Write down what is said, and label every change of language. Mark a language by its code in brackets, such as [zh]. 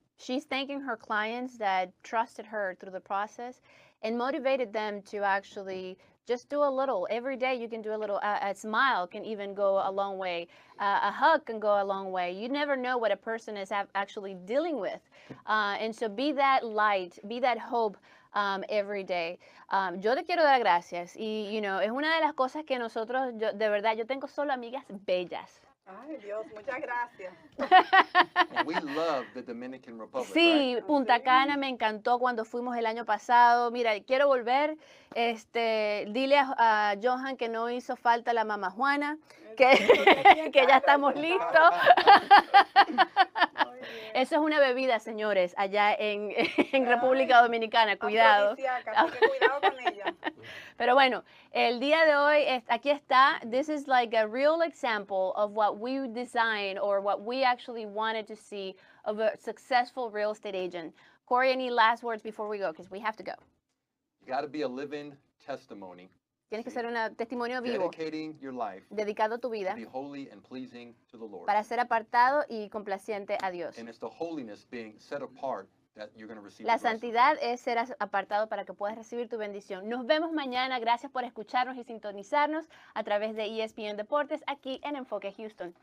[en] She's thanking her clients that trusted her through the process and motivated them to actually just do a little. Every day you can do a little. A smile can even go a long way. A hug can go a long way. You never know what a person is actually dealing with. And so be that light, be that hope every day. [es] Yo te quiero dar gracias. Y, es una de las cosas que nosotros, de verdad, yo tengo solo amigas bellas. Ay, Dios, muchas gracias. [en] We love the Dominican Republic, [es] sí, [en] right? [es] Punta Cana me encantó cuando fuimos el año pasado. Mira, quiero volver. Dile a Johan que no hizo falta la mamá Juana, que ya estamos listos. Eso es una bebida, señores, allá en República Dominicana. Cuidado. Así que cuidado con ella. Pero bueno, el día de hoy, aquí está. [en] This is like a real example of what we designed or what we actually wanted to see of a successful real estate agent. Cory, any last words before we go? Because we have to go. You got to be a living testimony. [es] Tienes que ser un testimonio vivo, [en] Dedicating your life [es] dedicado tu [en] to [es] vida [en] be holy and pleasing to the Lord. [es] para ser apartado y complaciente a Dios. [en] And it's the holiness being set apart that you're going to receive [es] La [en] the blessing. [es] santidad es ser apartado para que puedas recibir tu bendición. Nos vemos mañana. Gracias por escucharnos y sintonizarnos a través de ESPN Deportes aquí en Enfoque Houston.